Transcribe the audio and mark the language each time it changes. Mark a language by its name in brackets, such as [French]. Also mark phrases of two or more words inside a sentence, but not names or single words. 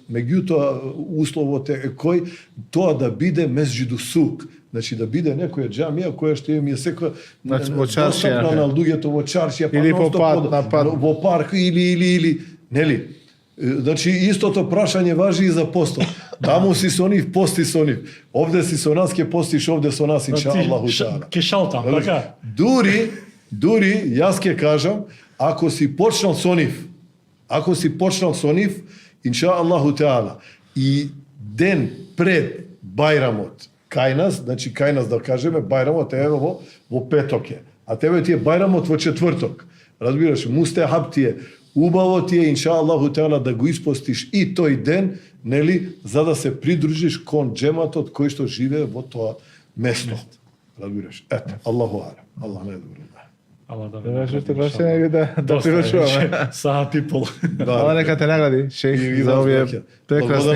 [Macedonian] Меѓутоа условот е кој тоа да биде [Arabic] مسجد سوق, [Macedonian] значи да биде некоја џамија која што им е секоја достапна на луѓето во чаршија, или во парк или Нели? Значи, истото прашање важи и за постот. Таму си со нив, пости со нив. Овде си со нас, ке постиш овде со нас, [Arabic] إن شاء الله تعالى. [Macedonian] Ке шалтам, така? Дури, јас ке кажам, ако си почнал со нив, [Arabic] إن شاء الله تعالى, [Macedonian] и ден пред Бајрамот, кај нас, значи кај нас да кажеме, Бајрамот е во петок е, а тебе ти е Бајрамот во четврток. Разбираш, мустехаб ти е, убаво ти е, [Arabic] إن شاء الله تعالى, [Macedonian] да го испостиш и тој ден, нели, за да се придружиш кон джематот кој што живее во тоа место. Разбираш? Ето, [Arabic] الله أعلم. [Macedonian] Аллах најдобро. Ала да Да што прашање или да приручуваме. Саат и пол. Ала нека те награди, шејх, за овие прекрасни